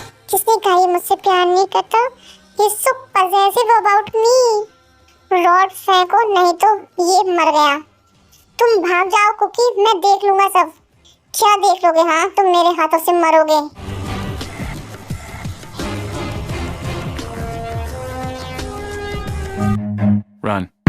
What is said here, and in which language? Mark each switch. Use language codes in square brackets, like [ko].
[hi] किसने कहा ये मुझसे प्यार नहीं करता? [en] He's so possessive about me। [hi] Rod फेंको, नहीं तो ये मर गया। तुम भाग जाओ कुकी, मैं देख लूंगा सब। क्या देख लोगे? हाँ, तुम मेरे हाथों से मरोगे। [en] Run.